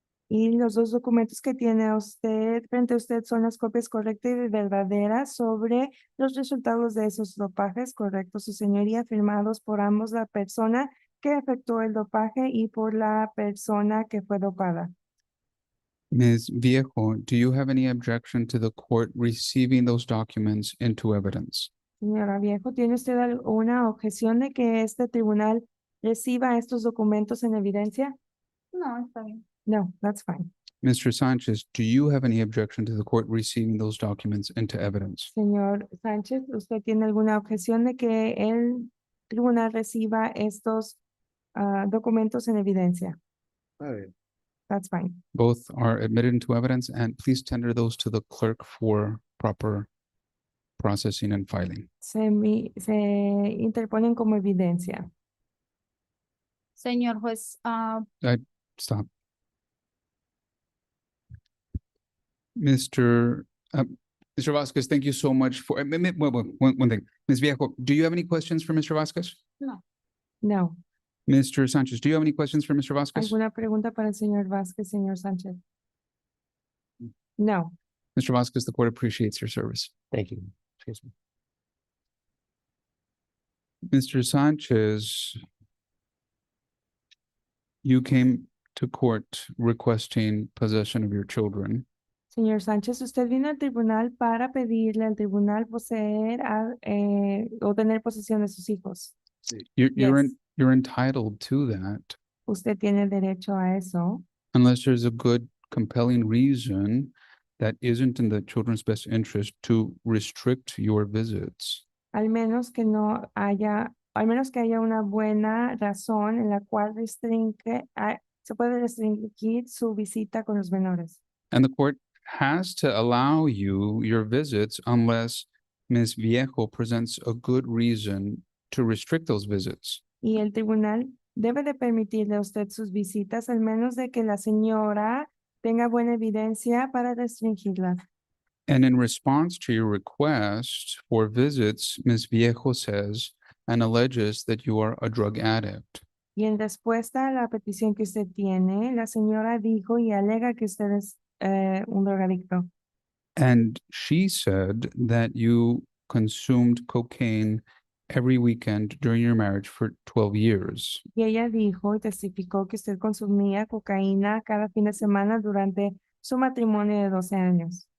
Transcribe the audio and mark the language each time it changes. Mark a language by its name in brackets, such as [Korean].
[Spanish] Y los dos documentos que tiene usted frente a usted son las copias correctas y verdaderas sobre los resultados de esos dopajes correctos, su señoría, firmados por ambos, la persona que efectuó el dopaje y por la persona que fue dopada. [English] Ms. Viejo, do you have any objection to the court receiving those documents into evidence? [Spanish] Señora Viejo, ¿tiene usted alguna objeción de que este tribunal reciba estos documentos en evidencia? No, está bien. [English] No, that's fine. Mr. Sanchez, do you have any objection to the court receiving those documents into evidence? [Spanish] Señor Sánchez, ¿usted tiene alguna objeción de que el tribunal reciba estos documentos en evidencia. Está bien. [English] That's fine. Both are admitted into evidence, and please tender those to the clerk for proper processing and filing. [Spanish] Se interponen como evidencia. Señor juez, [English] Stop. Mr. Vasquez, thank you so much for, one thing. Ms. Viejo, do you have any questions for Mr. Vasquez? No. Mr. Sanchez, do you have any questions for Mr. Vasquez? [Spanish] ¿Alguna pregunta para el señor Vázquez, señor Sánchez? No. [English] Mr. Vasquez, the court appreciates your service. Thank you. Excuse me. Mr. Sanchez, you came to court requesting possession of your children. [Spanish] Señor Sánchez, usted vino al tribunal para pedirle al tribunal poseer o tener posesión de sus hijos. [English] Yes. You're entitled to that [Spanish] Usted tiene derecho a eso, [English] unless there's a good, compelling reason that isn't in the children's best interest to restrict your visits. [Spanish] al menos que haya una buena razón en la cual se puede restringir su visita con los menores. [English] And the court has to allow you your visits unless Ms. Viejo presents a good reason to restrict those visits. [Spanish] Y el tribunal debe de permitirle a usted sus visitas, al menos de que la señora tenga buena evidencia para restringirla. [English] And in response to your request for visits, Ms. Viejo says and alleges that you are a drug addict. [Spanish] Y en respuesta a la petición que usted tiene, la señora dijo y alega que usted es un drogadicto. [English] And she said that you consumed cocaine every weekend during your marriage for 12 years. [Spanish] Y ella dijo y testificó que usted consumía cocaína cada fin de semana durante su matrimonio de 12 años.